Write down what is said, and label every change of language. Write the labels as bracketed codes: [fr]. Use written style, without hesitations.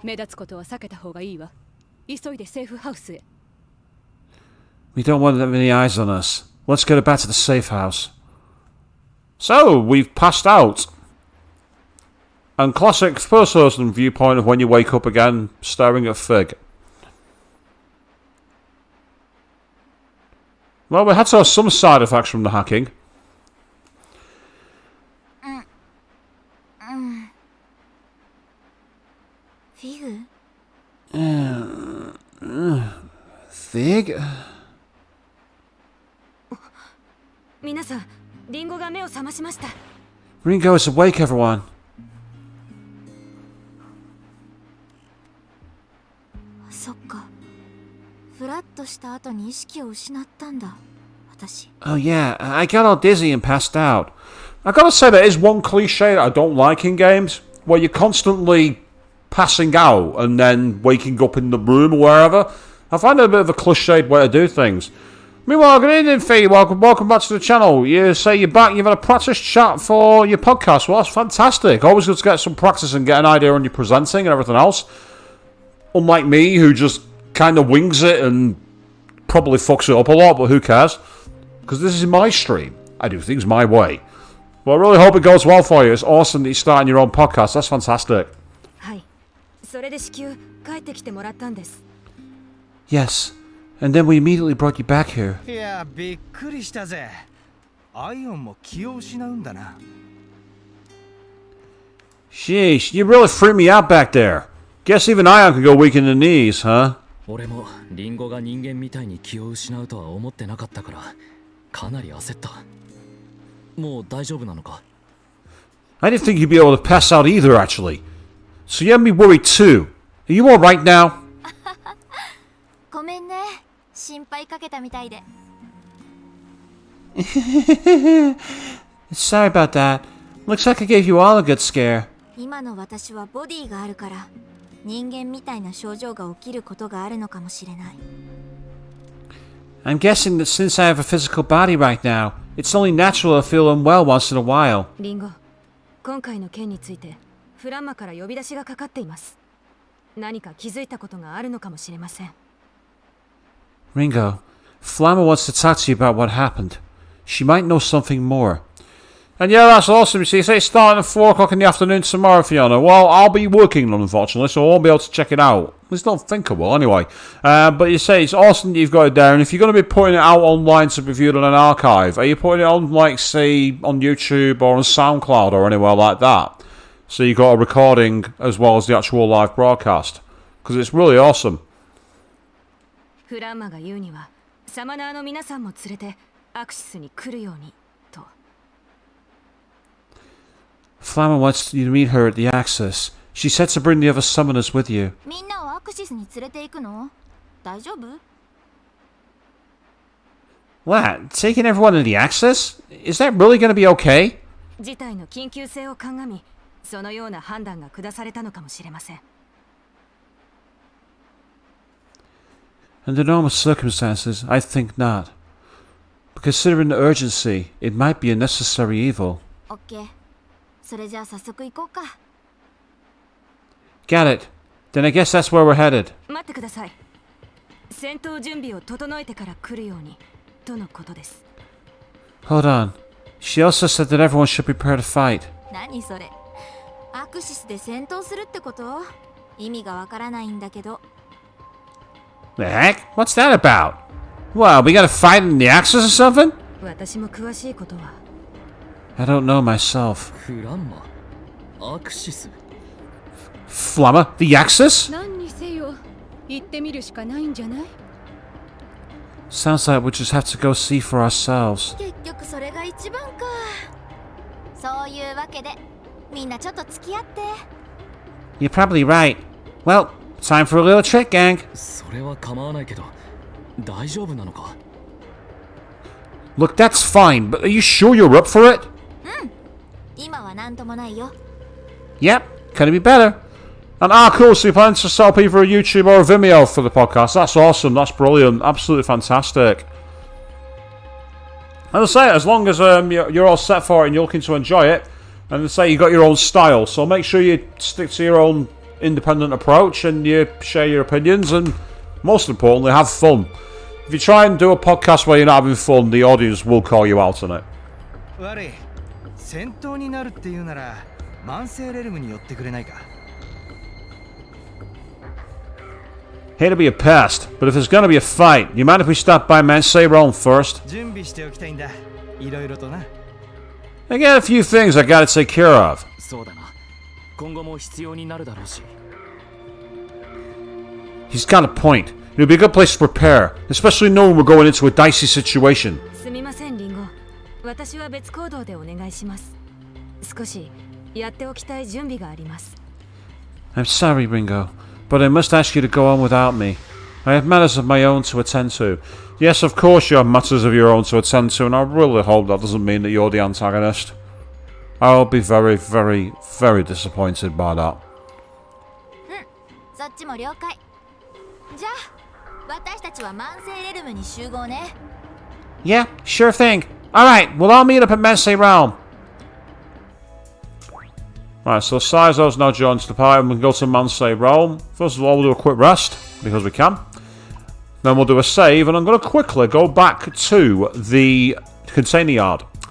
[ja] 目立つことは避けた方がいいわ。急いでセーフハウスへ。 [en] We don't want that many eyes on us. Let's get her back to the safe house. So, we've passed out. And classic first-person viewpoint of when you wake up again, staring at Fig. Well, we had to have some side effects from the hacking. Figue? [ja] 皆さん、リンゴが目を覚ましました。 [en] Ringo is awake, everyone. [ja] そっか。フラッとした後に意識を失ったんだ。私。 [en] Oh yeah, I got all dizzy and passed out. I gotta say, there is one cliche that I don't like in games, where you're constantly passing out and then waking up in the room or wherever. I find it a bit of a cliched way to do things. Meanwhile, good evening, Fee. Welcome back to the channel. You say you're back. You've had a practice chat for your podcast. Well, that's fantastic. Always good to get some practice and get an idea on your presenting and everything else. Unlike me, who just kind of wings it and probably fucks it up a lot, but who cares? Because this is my stream. I do things my way. Well, I really hope it goes well for you. It's awesome that you're starting your own podcast. That's fantastic. [ja] はい。それで至急帰ってきてもらったんです。 [en] Yes, and then we immediately brought you back here. [ja] いや、びっくりしたぜ。アイオンも気を失うんだな。 [en] Sheesh, you really freaked me out back there. Guess even Ion could go weak in the knees, huh? [ja] 俺もリンゴが人間みたいに気を失うとは思ってなかったからかなり焦った。もう大丈夫なのか？ [en] I didn't think you'd be able to pass out either, actually. So you had me worried too. Are you alright now? [ja] ごめんね。心配かけたみたいで。 [en] Sorry about that. Looks like I gave you all a good scare. [ja] 今の私はボディがあるから、人間みたいな症状が起きることがあるのかもしれない。 [en] I'm guessing that since I have a physical body right now, it's only natural to feel unwell once in a while. [ja] リンゴ、今回の件についてフランマから呼び出しがかかっています。何か気づいたことがあるのかもしれません。 [en] Ringo, Flamma wants to talk to you about what happened. She might know something more. And yeah, that's awesome. You see, it's starting at 4 o'clock in the afternoon tomorrow, Fiona. Well, I'll be working, unfortunately, so I won't be able to check it out. At least I don't think I will, anyway. But you say it's awesome that you've got it there, and if you're going to be putting it out online to be viewed on an archive, are you putting it on, like, say, on YouTube or on SoundCloud or anywhere like that? So you've got a recording as well as the actual live broadcast. Because it's really awesome. [ja] フランマが言うには、サマナーの皆さんも連れてアクシスに来るようにと。 [en] Flamma wants you to meet her at the Axis. She said to bring the other summoners with you. [ja] みんなをアクシスに連れて行くの？大丈夫？ [en] What? Taking everyone to the Axis? Is that really going to be okay? [ja] 事態の緊急性を鑑み、そのような判断が下されたのかもしれません。 [en] Under normal circumstances, I think not. But considering the urgency, it might be a necessary evil. [ja] オッケー。それじゃあ早速行こうか。 [en] Got it. Then I guess that's where we're headed. [ja] 待ってください。戦闘準備を整えてから来るようにとのことです。 [en] Hold on. She also said that everyone should prepare to fight. [ja] 何それ？アクシスで戦闘するってこと？意味がわからないんだけど。 [en] The heck? What's that about? Well, we gotta fight in the Axis or something? [ja] 私も詳しいことは。 [en] I don't know myself. [ja] フランマ？アクシス？ [en] Flamma? The Axis? [ja] 何にせよ行ってみるしかないんじゃない？ [en] Sounds like we just have to go see for ourselves. [ja] 結局それが一番か。そういうわけで、みんなちょっと付き合って。 [en] You're probably right. Well, time for a little trick, gang. [ja] それは構わないけど大丈夫なのか？ [en] Look, that's fine, but are you sure you're up for it? [ja] 今は何ともないよ。 [en] Yep, could be better. And cool, so you plan to set up either a YouTube or a Vimeo for the podcast. That's awesome, that's brilliant, absolutely fantastic. As I say, as long as you're all set for it and you're looking to enjoy it, and as I say, you've got your own style, so make sure you stick to your own independent approach and you share your opinions and, most importantly, have fun. If you try and do a podcast where you're not having fun, the audience will call you out on it. [ja] 悪い。戦闘になるっていうなら、慢性レルムに寄ってくれないか。 [en] Hate to be a pest, but if there's gonna be a fight, you mind if we stop by Mansay Realm first? [ja] 準備しておきたいんだ。いろいろとな。 [en] I got a few things I gotta take care of. [ja] そうだな。今後も必要になるだろうし。 [en] He's got a point. It'll be a good place to prepare, especially knowing we're going into a dicey situation. [ja] すみませんリンゴ、私は別行動でお願いします。少しやっておきたい準備があります。 [en] I'm sorry, Ringo, but I must ask you to go on without me. I have matters of my own to attend to. Yes, of course you have matters of your own to attend to, and I really hope that doesn't mean that you're the antagonist. I'll be very, very, very disappointed by that. [ja] そっちも了解。じゃあ私たちは万世レルムに集合ね。 [en] Yeah, sure thing. Alright, we'll all meet up at Mensei Realm. Right, so Saizo's now joined the party and we can go to Mansei Realm. First of all, we'll do a quick rest, because we can. Then we'll do a save, and I'm going to quickly go back to the container yard.